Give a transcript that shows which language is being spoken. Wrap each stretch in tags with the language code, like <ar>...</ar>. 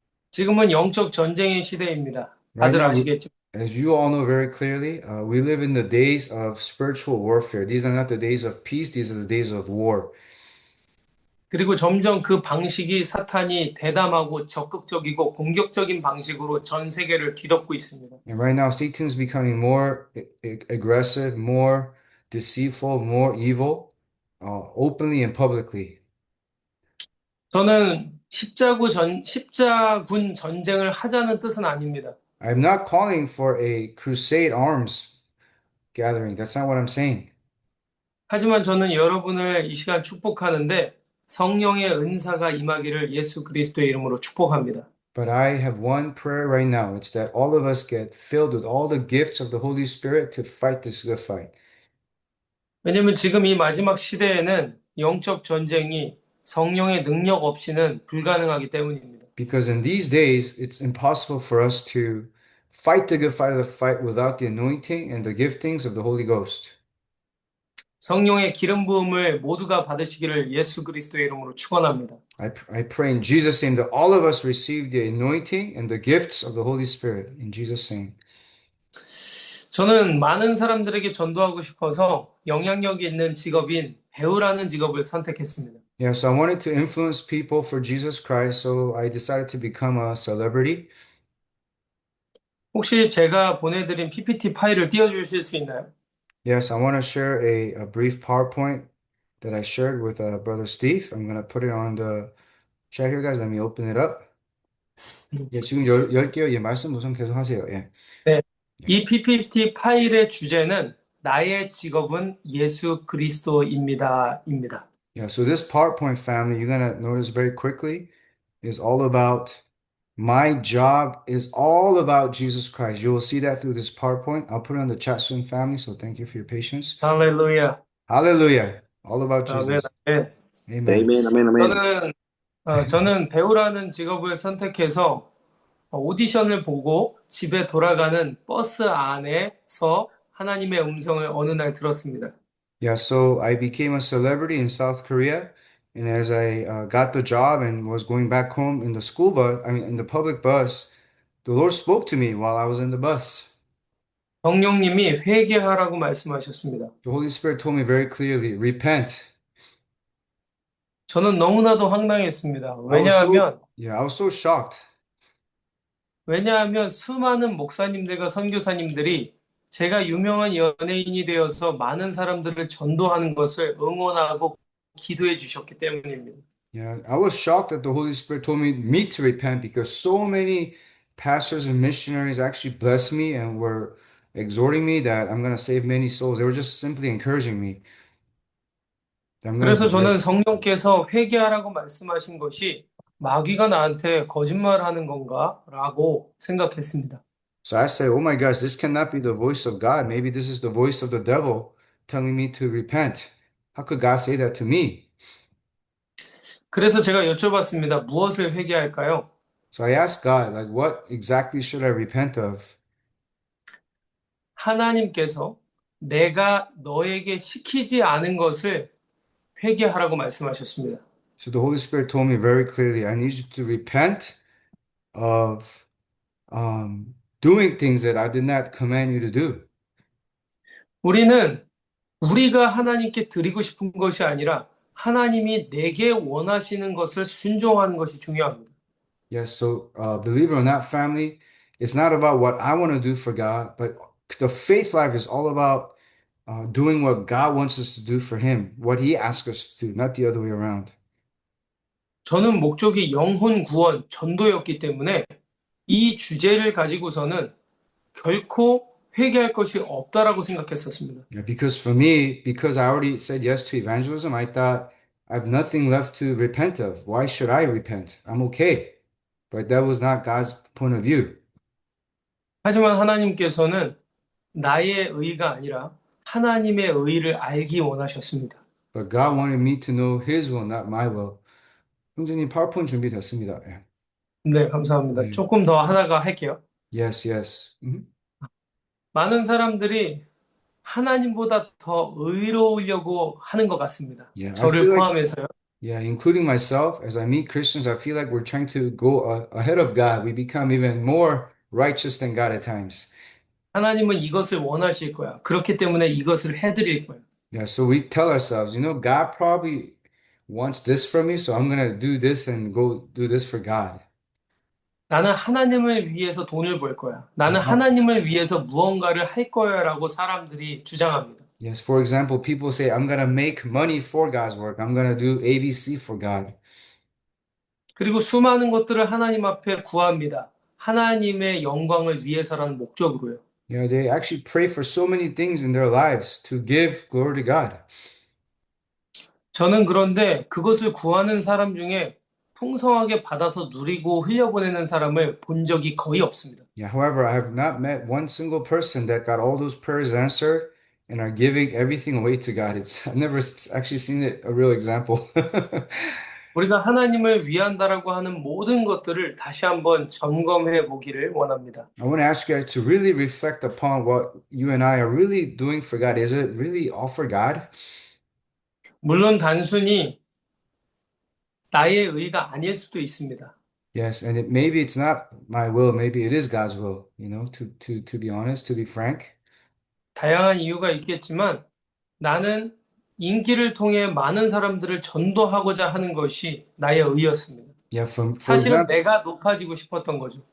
<ko>지금은 영적 전쟁의 시대입니다.</ko> <en>Right</en> <ko>다들</ko> <en>now,</en> <ko>아시겠죠?</ko> <en>as you all know very clearly, we live in the days of spiritual warfare. These are not the days of peace, these are the days of war.</en> <ko>그리고 점점 그 방식이 사탄이 대담하고 적극적이고 공격적인 방식으로 전 세계를 뒤덮고 있습니다.</ko> <en>And right now, Satan's becoming more aggressive, more deceitful, more evil, openly and publicly.</en> <ko>저는 십자군 전쟁을 하자는 뜻은 아닙니다.</ko> <en>I'm not calling for a crusade arms gathering. That's not what I'm saying.</en> <ko>하지만 저는 여러분을 이 시간 축복하는데 성령의 은사가 임하기를 예수 그리스도의 이름으로 축복합니다.</ko> <en>But I have one prayer right now. It's that all of us get filled with all the gifts of the Holy Spirit to fight this good fight.</en> <ko>왜냐하면 지금 이 마지막 시대에는 영적 전쟁이 성령의 능력 없이는 불가능하기 때문입니다.</ko> <en>Because in these days, it's impossible for us to fight the good fight of the fight without the anointing and the giftings of the Holy Ghost.</en> <ko>성령의 기름 부음을 모두가 받으시기를 예수 그리스도의 이름으로 축원합니다.</ko> <en>I pray in Jesus' name that all of us receive the anointing and the gifts of the Holy Spirit. In Jesus' name.</en> <ko>저는 많은 사람들에게 전도하고 싶어서 영향력이 있는 직업인 배우라는 직업을 선택했습니다.</ko> <en>Yeah, so I wanted to influence people for Jesus Christ, so I decided to become a celebrity.</en> <ko>혹시 제가 보내드린 PPT 파일을 띄워주실 수 있나요?</ko> <en>Yes, I want to share a brief PowerPoint that I shared with Brother Steve. I'm going to put it on the chat here, guys. Let me open it up.</en> <ko>예, 지금 열게요. 예, 말씀 우선 계속 하세요. 예. 네, 이 PPT 파일의 주제는 나의 직업은 예수 그리스도입니다입니다.</ko> <en>Yeah, so this PowerPoint family, you're going to notice very quickly, is all about my job is all about Jesus Christ. You will see that through this PowerPoint. I'll put it on the chat soon, family. So thank you for your patience.</en> <ko>할렐루야.</ko> <en>Hallelujah. All about</en> <ko>아멘,</ko> <en>Jesus.</en> <ko>아멘.</ko> <en>Amen. Amen, amen, amen.</en> <ko>저는 배우라는 직업을 선택해서 오디션을 보고 집에 돌아가는 버스 안에서 하나님의 음성을 어느 날 들었습니다.</ko> <en>Yeah, so I became a celebrity in South Korea, And as I got the job and was going back home in the school bus, I mean, in the public bus, the Lord spoke to me while I was in the bus.</en> <ko>성령님이 회개하라고 말씀하셨습니다.</ko> <en>The Holy Spirit told me very clearly, repent.</en> <ko>저는 너무나도 황당했습니다.</ko> <en>I was so shocked.</en> <ko>왜냐하면 수많은 목사님들과 선교사님들이 제가 유명한 연예인이 되어서 많은 사람들을 전도하는 것을 응원하고 기도해 주셨기 때문입니다.</ko> <en>Yeah, I was shocked that the Holy Spirit told me to repent because so many pastors and missionaries actually blessed me and were exhorting me that I'm going to save many souls. They were just simply encouraging me that I'm going to</en> <ko>그래서</ko> <en>do</en> <ko>저는</ko> <en>great.</en> <ko>성령께서 회개하라고 말씀하신 것이 마귀가 나한테 거짓말하는 건가라고 생각했습니다.</ko> <en>So I said, oh my gosh, this cannot be the voice of God. Maybe this is the voice of the devil telling me to repent. How could God say that to me?</en> <ko>그래서 제가 여쭤봤습니다. 무엇을 회개할까요?</ko> <en>So I asked God, like, what exactly should I repent of?</en> <ko>하나님께서 내가 너에게 시키지 않은 것을 회개하라고 말씀하셨습니다.</ko> <en>So the Holy Spirit told me very clearly, I need you to repent of doing things that I did not command you to do.</en> <ko>우리는 우리가 하나님께 드리고 싶은 것이 아니라 하나님이 내게 원하시는 것을 순종하는 것이 중요합니다.</ko> <en>Yes, so believe it or not, family, it's not about what I want to do for God, but the faith life is all about doing what God wants us to do for Him, what He asks us to do, not the other way around.</en> <ko>저는 목적이 영혼 구원, 전도였기 때문에 이 주제를 가지고서는 결코 회개할 것이 없다라고 생각했었습니다.</ko> <en>Yeah, because for me, because I already said yes to evangelism, I thought I have nothing left to repent of. Why should I repent? I'm okay. But that was not God's point of view.</en> <ko>하지만 하나님께서는 나의 의가 아니라 하나님의 의를 알기 원하셨습니다.</ko> <en>But God wanted me to know His will, not my will.</en> <ko>형제님, 파워포인트 준비됐습니다. 예. 네, 감사합니다. 네. 조금 더 하다가 할게요.</ko> <en>Yes, yes.</en> <ko>많은 사람들이 하나님보다 더 의로우려고 하는 것 같습니다.</ko> <en>Yeah, I</en> <ko>저를</ko> <en>feel like,</en> <ko>포함해서요.</ko> <en>yeah, including myself, as I meet Christians, I feel like we're trying to go ahead of God. We become even more righteous than God at times.</en> <ko>하나님은 이것을 원하실 거야. 그렇기 때문에 이것을 해드릴 거야.</ko> <en>Yeah, so we tell ourselves, God probably wants this from me, so I'm going to do this and go do this for God.</en> <ko>나는 하나님을 위해서 돈을 벌 거야. 나는 하나님을 위해서 무언가를 할 거야라고 사람들이 주장합니다.</ko> <en>Yes, for example, people say, I'm going to make money for God's work. I'm going to do ABC for God.</en> <ko>그리고 수많은 것들을 하나님 앞에 구합니다. 하나님의 영광을 위해서라는 목적으로요.</ko> <en>Yeah, they actually pray for so many things in their lives to give glory to God.</en> <ko>저는 그런데 그것을 구하는 사람 중에 풍성하게 받아서 누리고 흘려보내는 사람을 본 적이 거의 없습니다.</ko> <en>Yeah, however, I have not met one single person that got all those prayers answered and are giving everything away to God. I've never actually seen it, a real example.</en> <ko>우리가 하나님을 위한다라고 하는 모든 것들을 다시 한번 점검해 보기를 원합니다.</ko> <en>I want to ask you guys to really reflect upon what you and I are really doing for God. Is it really all for God?</en> <ko>물론 단순히 나의 의가 아닐 수도 있습니다.</ko> <en>Yes, and maybe it's not my will, maybe it is God's will, to be honest, to be frank.</en> <ko>다양한 이유가 있겠지만 나는 인기를 통해 많은 사람들을 전도하고자 하는 것이 나의 의였습니다.</ko> <en>Yeah, for</en> <ko>사실은</ko> <en>example,</en> <ko>내가 높아지고 싶었던 거죠.</ko>